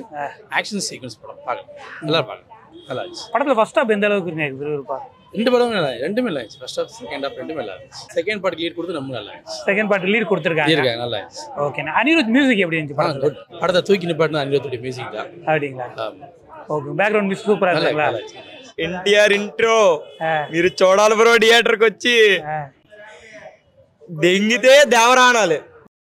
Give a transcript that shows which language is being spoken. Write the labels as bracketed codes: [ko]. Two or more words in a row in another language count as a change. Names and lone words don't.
[en] action sequence [ta] படம் பார்க்கலாம், நல்லா பார்க்கலாம், நல்லா இருந்துச்சு. படத்துல [en] first half [ta] எந்த அளவுக்கு இருக்கு விறுவிறுப்பா? ரெண்டு படமும் நல்லா, ரெண்டுமே நல்லா இருந்துச்சு. [en] first half second half [ta] ரெண்டுமே நல்லா இருந்துச்சு. [en] second part lead [ta] கொடுத்து ரொம்ப நல்லா இருந்துச்சு. [en] second part lead [ta] கொடுத்துருக்காங்க, நல்லா இருந்துச்சு. ஓகே. அனிருத் மியூசிக் எப்படி இருந்துச்சு படத்துல? படத்தை தூக்கி நிப்பாட்டினா அனிருத்துடைய மியூசிக் தான். அப்படிங்களா? [te] ఓకే, [en] background music super [te] అసలు. ఎన్టీఆర్ ఇంట్రో మీరు చూడాలి బ్రో థియేటర్కి వచ్చి దెంగితే దేవరాణాలు.